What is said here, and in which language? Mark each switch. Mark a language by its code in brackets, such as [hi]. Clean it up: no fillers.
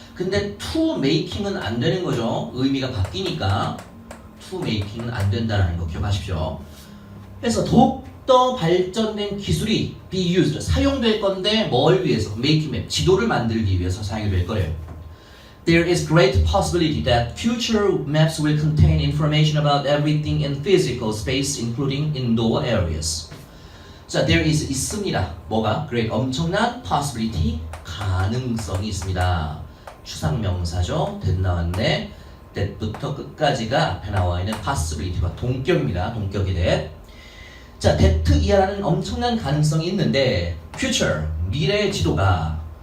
[ko] 근데 [en] to making [ko] 은 안 되는 거죠. 의미가 바뀌니까 to making은 안 된다는 거 기억하십시오. 그래서 더욱더 발전된 기술이 [en] be used [ko] 사용될 건데 뭘 위해서? [en] making map [ko] 지도를 만들기 위해서 사용이 될 거예요. [en] There is great possibility that future maps will contain information about everything in physical space, including indoor areas. [ko] 자, [en] there is [ko] 있습니다. 뭐가? great 엄청난 possibility 가능성이 있습니다. 추상명사죠. that 나왔네. that부터 끝까지가 앞에 나와 있는 possibility와 동격입니다. 동격이 that. 자, that 이하라는 엄청난 가능성이 있는데 future 미래의 지도가